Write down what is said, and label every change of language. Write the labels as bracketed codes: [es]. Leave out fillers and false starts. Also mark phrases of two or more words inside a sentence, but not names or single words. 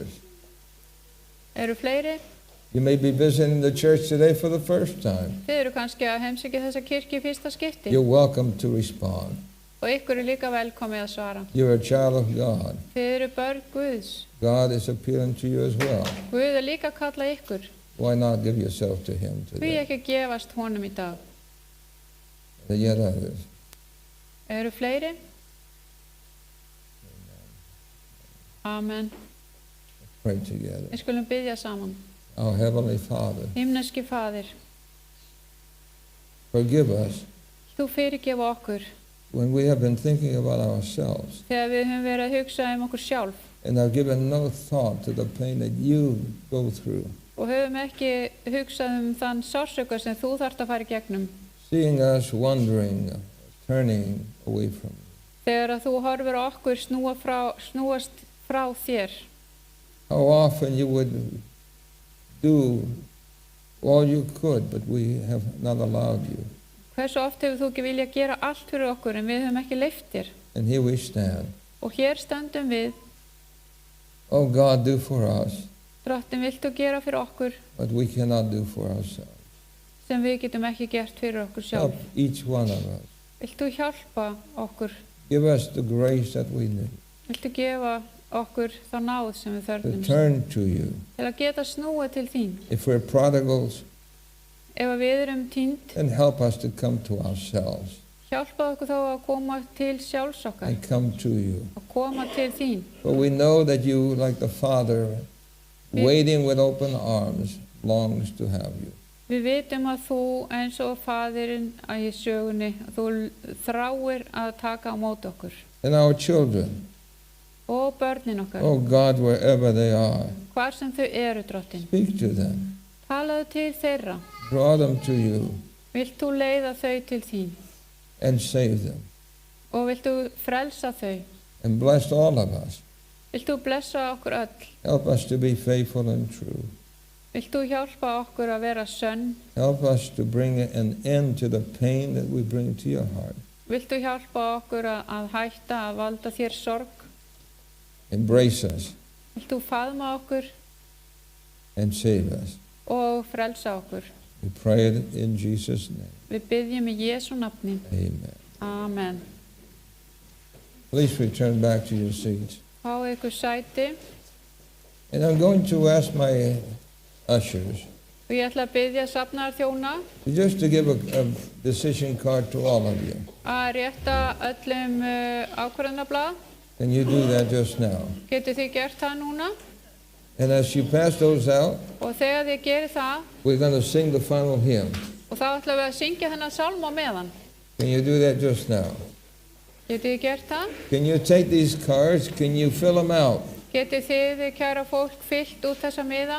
[is] Eru fleiri? [en] You may be visiting the church today for the first time. [is] Þið eru kannski að heimsækja þessa kirkju í fyrsta skipti [en] You're welcome to respond. [is] og ykkur er líka velkomið að svara. [en] You're a child of God. [is] Þið eru börn Guðs. [en] God is appealing to you as well. [is] Guð er líka að kalla ykkur. [en] Why not give yourself to Him [is] Hví [en] today? [is] ekki að gefast honum í dag? [en] There are yet others. [is] Eru fleiri? [en] Amen. Pray together. [is] Við skulum biðja saman. [en] Our Heavenly Father, [is] Himneski Faðir, [en] forgive us [is] þú fyrirgefa okkur [en] when we have been thinking about ourselves [is] þegar við höfum verið að hugsa okkur sjálf [en] and have given no thought to the pain that you go through, [is] og höfum ekki hugsað þann sársauka sem þú þarft að fara í gegnum. [en] seeing us wandering, turning away from you. [is] Þegar að þú horfir á okkur snúast frá þér, [en] How often you would do all you could, but we have not allowed you. [is] hversu oft hefur þú ekki viljað gera allt fyrir okkur en við höfum ekki leyft þér. [en] And here we stand. [is] Og hér stöndum við, [en] Oh God, do for us [is] Drottinn, viltu gera fyrir okkur [en] what we cannot do for ourselves. [is] sem við getum ekki gert fyrir okkur sjálf. [en] Help each one of us. [is] Viltu hjálpa okkur? [en] Give us the grace that we need [is] Viltu gefa okkur þá náð sem við [en] to [is] þörfnumst [en] turn to you. [is] til að geta snúið til þín? [en] If we're prodigals, [is] Ef að við erum týnd, [en] then help us to come to ourselves [is] hjálpa okkur þá að koma til sjálfs okkar, [en] and come to you. [is] að koma til þín. [en] For we know that you, like the Father, waiting with open arms, longs to have you. [is] Við vitum að þú eins og faðirinn í sögunni, þú þráir að taka á móti okkur. [en] And our children, [is] Og börnin okkar, [en] oh God, wherever they are, [is] hvar sem þau eru, Drottinn, [en] speak to them. [is] talaðu til þeirra. [en] Draw them to you [is] Vilt þú leiða þau til þín [en] and save them. [is] og vilt þú frelsa þau? [en] And bless all of us. [is] Vilt þú blessa okkur öll? [en] Help us to be faithful and true. [is] Vilt þú hjálpa okkur að vera sönn? [en] Help us to bring an end to the pain that we bring to your heart. [is] Vilt þú hjálpa okkur að hætta að valda þér sorg? [en] Embrace us [is] Vilt þú faðma okkur [en] and save us. [is] og frelsa okkur? [en] We pray it in Jesus' name. [is] Við byggjum í Jésu nafni. [en] Amen. [is] Amen. [en] Please return back to your seats. [is] Fáið ykkur sæti [en] And I'm going to ask my ushers [is] og ég ætla að byggja safnaðarþjóna [en] just to give a decision card to all of you. [is] að rétta öllum ákvörðunarblað. [en] Can you do that just now? [is] Getið þið gert það núna? [en] And as you pass those out, [is] Og þegar þið gerir það, [en] we're going to sing the final hymn. [is] og þá ætlum við að syngja þennan sálm á meðan. [en] Can you do that just now? [is] Getið þið gert það? [en] Can you take these cards? Can you fill them out [is] Getið þið, kæra fólk, fyllt út þessa miða